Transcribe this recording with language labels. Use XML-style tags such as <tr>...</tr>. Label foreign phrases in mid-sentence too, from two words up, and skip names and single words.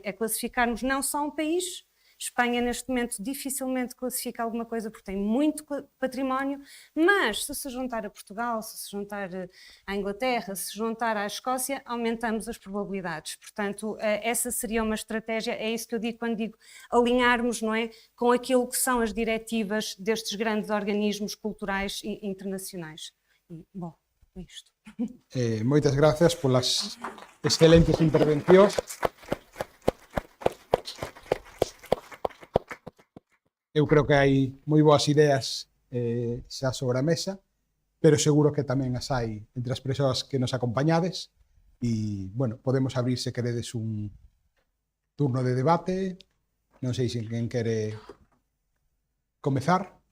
<pt>É classificarmos não só um país. Espanha neste momento dificilmente classifica alguma coisa porque tem muito património, mas se juntar a Portugal, se juntar à Inglaterra, se juntar à Escócia, aumentamos as probabilidades. Portanto, essa seria uma estratégia, é isso que eu digo quando digo alinharmos, não é, com aquilo que são as diretivas destes grandes organismos culturais e internacionais. E, bom, é isto.</pt> <gl>Moitas gracias polas excelentes intervencións. Eu creo que hai moi boas ideas xa sobre a mesa, pero seguro que tamén as hai entre as persoas que nos acompañades e, bueno, podemos abrir, se queredes, un turno de debate Non sei se quen quere comezar.</gl>